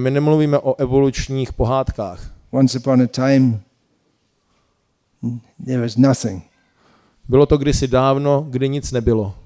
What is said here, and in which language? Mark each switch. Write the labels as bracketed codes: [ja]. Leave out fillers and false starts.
[cs] My nemluvíme o evolučních pohádkách. [en] Once upon a time, there was nothing. [cs] Bylo to kdysi dávno, kdy nic nebylo.